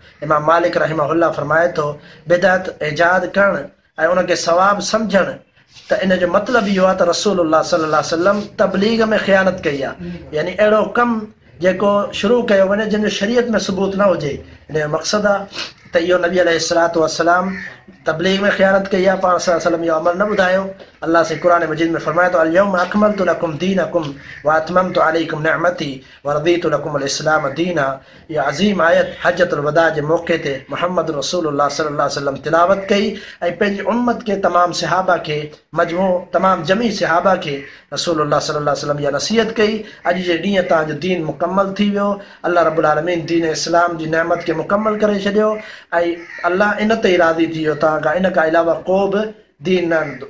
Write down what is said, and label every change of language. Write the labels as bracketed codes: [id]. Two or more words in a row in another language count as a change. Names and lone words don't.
[sd] इमाम मालिक रहमहुल्लाह फरमाए थो बिदअत ईजाद करणु ऐं उनखे सवाबु सम्झणु त इन जो मतिलबु इहो आहे त रसूलुल्लाह [ar] صلى الله عليه وسلم [sd] तबलीग में ख़ियानत कई आहे, यानी अहिड़ो कमु जेको शुरू कयो वञे जंहिंजो शरीयत में सबूत न हुजे। इन जो मक़सदु आहे त इहो नबी [ar] عليه الصلاة والسلام [sd] तबलीग में ख़ियानत कई आहे, पाण [ar] صلى الله عليه وسلم [sd] इहो अमल न ॿुधायो। अल्लाह से क़ुरान मजीद में फरमाए थो [ar] اليوم أكملت لكم دينكم وأتممت عليكم نعمتي ورضيت لكم الإسلام دينا. [sd] इहा अज़ीम आयत हजतुल वदा जे मौक़े ते मुहम्मद रसूलुल्लाह [ar] صلى الله عليه وسلم [sd] तिलावत कई ऐं पंहिंजी उम्मत खे तमामु सहाबा खे तमामु जमी सहाबा खे रसूलुल्लाह [ar] صلى الله عليه وسلم [sd] इहा नसीहत कई। अॼु जे ॾींहुं तव्हांजो दीन मुकमल थी वियो, [ar] الله رب العالمين [sd] दीन इस्लाम जी नेमत खे मुकमल करे छॾियो ऐं अल्लाह इन ते ई राज़ी थी वियो, तव्हां खां इन खां अलावा को बि दीन न।